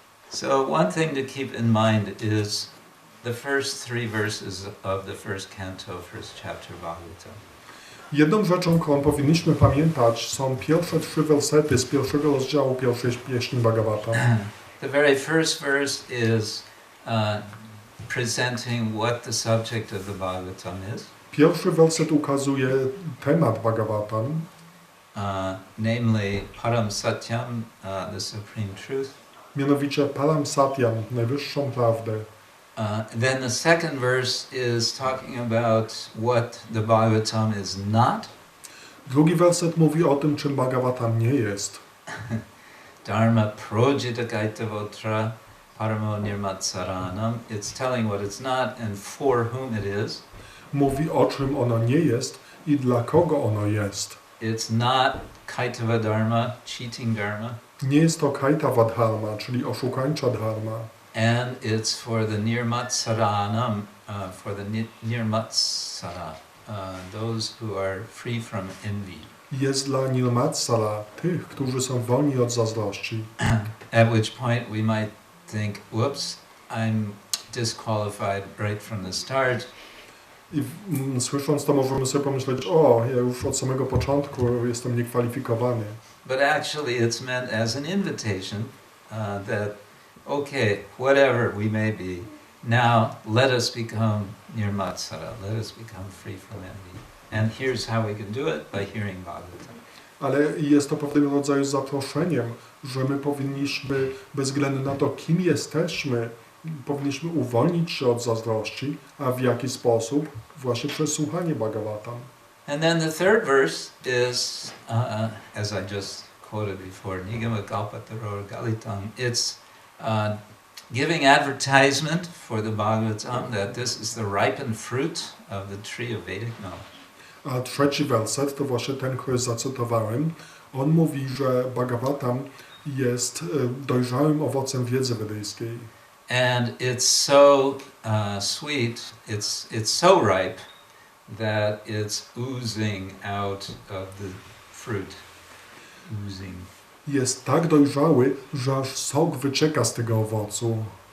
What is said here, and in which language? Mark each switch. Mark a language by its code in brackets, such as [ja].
[en] So one thing to keep in mind is the first 3 verses of the first canto, first chapter of Bhagavatam. [pl] Jedną rzeczą, którą powinniśmy pamiętać, są pierwsze 3 wersety z pierwszego rozdziału pierwszej pieśni Bhagavatam. [en] The very first verse is presenting what the subject of the Bhagavatam is. [pl] Pierwszy werset ukazuje temat Bhagavatam, [en] Namely Param Satyam, the supreme truth. [pl] mianowicie Param Satyam, najwyższą prawdę. [en] Then the second verse is talking about what the Bhagavatam is not. [pl] Drugi werset mówi o tym, czym Bhagavatam nie jest. [sa] Dharma projita kaitavotra paramo nirmatsaranam. [en] It's telling what it's not and for whom it is. [pl] Mówi o czym ono nie jest i dla kogo ono jest. [en] It's not kaitava dharma, cheating dharma. [pl] Nie jest to kaitava dharma, czyli oszukańcza dharma. [en] And it's for the nirmatsaranam, for the nirmatsara, those who are free from envy. [pl] Jest dla nirmatsara, tych, którzy są wolni od zazdrości. [en] At which point we might think, whoops, I'm disqualified right from the start. [pl] I słysząc to możemy sobie pomyśleć, o, ja już od samego początku jestem niekwalifikowany. [en] But actually it's meant as an invitation that, okay, whatever we may be, now let us become nirmatsara, let us become free from envy. And here's how we can do it, by hearing Bhagavatam. [pl] Ale jest to pewnego rodzaju zaproszeniem, że my powinniśmy, bez względu na to, kim jesteśmy, powinniśmy uwolnić się od zazdrości, a w jaki sposób? Właśnie przez słuchanie Bhagavatam. [en] And then the third verse is, as I just quoted before, [sa] Nigama Kalpataror Galitam. [en] It's giving advertisement for the Bhagavatam that this is the ripened fruit of the tree of Vedic knowledge. [pl] A trzeci werset to właśnie ten, który zacytowałem. On mówi, że Bhagavatam jest dojrzałym owocem wiedzy wedyjskiej. [en] And it's so sweet, it's so ripe that it's oozing out of the fruit. Oozing. [pl] Jest tak dojrzały, że aż sok wycieka z tego owocu.